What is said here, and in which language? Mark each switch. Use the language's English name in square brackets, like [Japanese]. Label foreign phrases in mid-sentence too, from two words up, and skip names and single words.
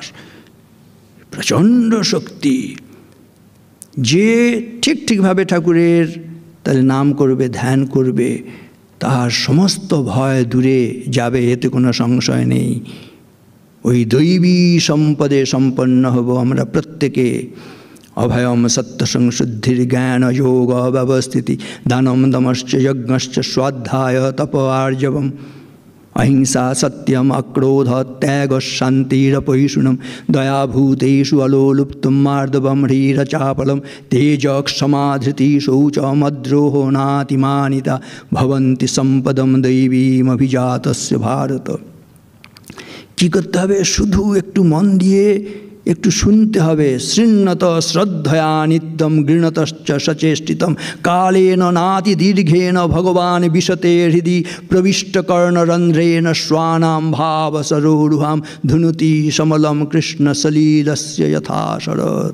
[Bangla] প্রচণ্ড শক্তি। যে ঠিকভাবে ঠাকুরের তাহলে নাম করবে, ধ্যান করবে, তার সমস্ত ভয় দূরে যাবে, এতে কোনো সংশয় নেই। ওই দৈবী সম্পদে সম্পন্ন হব আমরা প্রত্যেকে। [Sanskrit] অভয়ম সত্য সংশুদ্ধির জ্ঞান যোগ ব্যবস্থিতি দানম দমশ্চ যজ্ঞশ্চ স্বাধ্যায় তপ আর্জবম অহিংসা সত্যম অক্রোধ ত্যাগ শান্তিরপৈষুণম দয়াভূতেষু অলোলুপ্তম মার্দবম হ্রীরচাপলম তেজ ক্ষমাধৃতি শৌচমদ্রোহ নাতিমানিতা ভবন্তি সম্পদম দৈবীমভিজাতস্য ভারত। [Bangla] কী করতে হবে? শুধু একটু মন দিয়ে একটু শুনতে হবে। [Sanskrit] শৃণ্বত শ্রদ্ধয়া নিত্যম গৃণতশ্চ সচেষ্টিতম কালেন নাতি দীর্ঘেন ভগবান বিশতে হৃদি প্রবিষ্টকর্ণরন্ধ্রেণ শ্বানাম ভাব সরোরুহাম ধুনুতি সমলম কৃষ্ণ সলীলস্য যথা শরৎ।